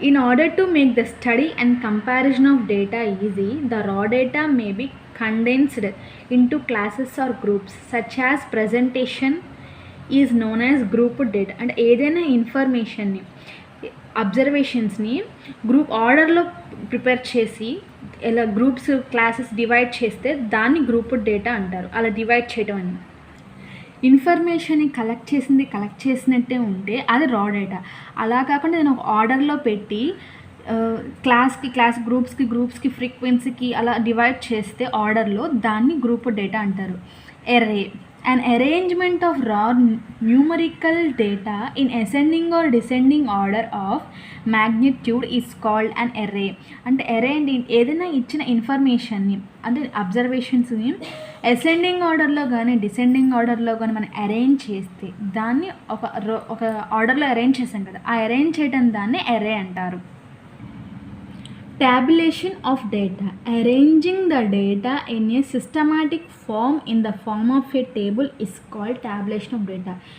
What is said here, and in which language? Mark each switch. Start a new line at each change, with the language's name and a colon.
English: In order to make the study and comparison of data easy, the raw data may be condensed into classes or groups. Such as presentation is known as grouped data.
Telugu: And ఏదైనా ఇన్ఫర్మేషన్ని అబ్జర్వేషన్స్ని group ఆర్డర్లో prepare చేసి ఇలా groups classes divide చేస్తే దాన్ని grouped data అంటారు. అలా divide చేయడం అని ఇన్ఫర్మేషన్ని కలెక్ట్ చేసినట్టే ఉంటే అది రా డేటా. అలా కాకుండా నేను ఒక ఆర్డర్లో పెట్టి క్లాస్ గ్రూప్స్కి ఫ్రీక్వెన్సీకి అలా డివైడ్ చేస్తే ఆర్డర్లో దాన్ని గ్రూప్ డేటా అంటారు.
English: Array an arrangement of raw numerical data in ascending or descending order of magnitude is called an array.
Telugu: అంటే array అంటే ఏదైనా ఇచ్చిన ఇన్ఫర్మేషన్ని అంటే అబ్జర్వేషన్స్ని అసెండింగ్ ఆర్డర్లో కానీ డిసెండింగ్ ఆర్డర్లో కానీ మనం అరేంజ్ చేస్తే దాన్ని ఒక ఆర్డర్లో అరేంజ్ చేస్తాం కదా, ఆ అరేంజ్ చేయడం దాన్ని array అంటారు.
English: Tabulation of data. Arranging the data in a systematic form in the form of a table is called tabulation of data.